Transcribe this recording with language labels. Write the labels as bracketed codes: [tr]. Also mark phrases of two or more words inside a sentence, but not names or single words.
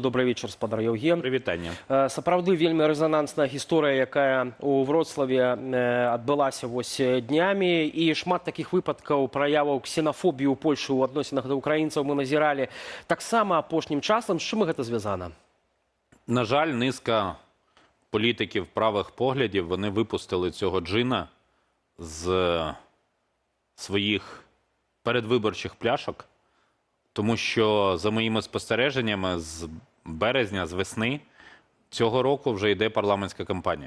[be] Добрый вечар, спадар Євген. Прывітанне. Сапраўды вельмі рэзанансная гісторыя, якая у Вроцлаве адбылася вось днямі, і шмат такіх выпадкаў праяваў ксенафобіі ў Польшы ў адносінах да украінцаў мы назіралі таксама апошнім часам. З чым гэта звязана? [uk] На жаль, низка політиків правих поглядів, вони випустили цього джина з своїх передвиборчих пляшок, тому що, за моїми спостереженнями, з березня, з весни цього року вже йде парламентська кампанія.